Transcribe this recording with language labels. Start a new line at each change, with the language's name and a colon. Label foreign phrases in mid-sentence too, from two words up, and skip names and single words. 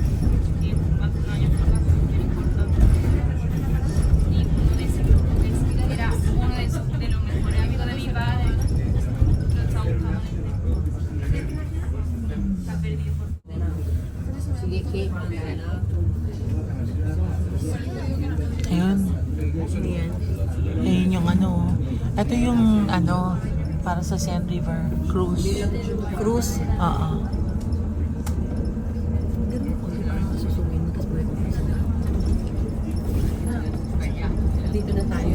Spanish: Era uno de los mejores amigos de mi padre. Lo está buscando. Está perdido.
Filipino: Ayun. Ayun yung ano. Ito yung ano, para sa Seine River Cruise. Cruz. Oo. Dito na tayo.